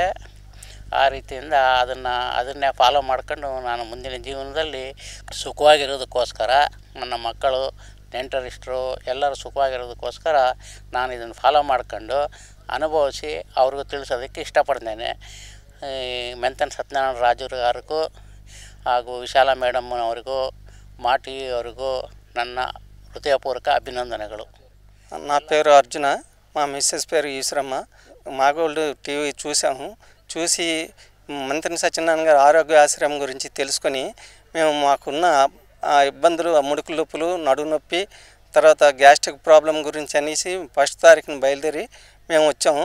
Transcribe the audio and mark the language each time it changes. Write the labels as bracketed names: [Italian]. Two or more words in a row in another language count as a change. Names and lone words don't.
[Kannada] ಆ ರೀತಿಯಿಂದ ಅದನ್ನೇ ಫಾಲೋ ಮಾಡ್ಕೊಂಡು ನಾನು ಮುಂದಿನ ಜೀವನದಲ್ಲಿ ಸುಖವಾಗಿರೋದಕ್ಕೋಸ್ಕರ, ನನ್ನ ಮಕ್ಕಳು ನೆಂಟರಿಷ್ಟರು ಎಲ್ಲರೂ ಸುಖವಾಗಿರೋದಕ್ಕೋಸ್ಕರ ನಾನು ಇದನ್ನು ಫಾಲೋ ಮಾಡ್ಕೊಂಡು ಅನುಭವಿಸಿ ಅವ್ರಿಗೂ ತಿಳಿಸೋದಕ್ಕೆ ಇಷ್ಟಪಡ್ತೇನೆ. ಮೆಂತನ್ ಸತ್ಯನಾರಾಯಣ ರಾಜುಗಾರಿಗೂ ಹಾಗೂ ವಿಶಾಲ ಮೇಡಮ್ನವರಿಗೂ ಮಾಟಿ ಅವರಿಗೂ ನನ್ನ [Telugu] హృదయపూర్వక అభినందనలు. నా పేరు అర్జున, మా మిస్సెస్ పేరు ఈశ్వరమ్మ. మాగోల్డ్ టీవీ చూసి మంత్రి సత్యనారాయణ గారి ఆరోగ్య ఆశ్రమం గురించి తెలుసుకొని మేము మాకున్న ఇబ్బందులు, ముడుకు నొప్పులు, నడుము నొప్పి, తర్వాత గ్యాస్ట్రిక్ ప్రాబ్లం గురించి అనేసి 1వ తారీఖున బయలుదేరి మేము వచ్చాము.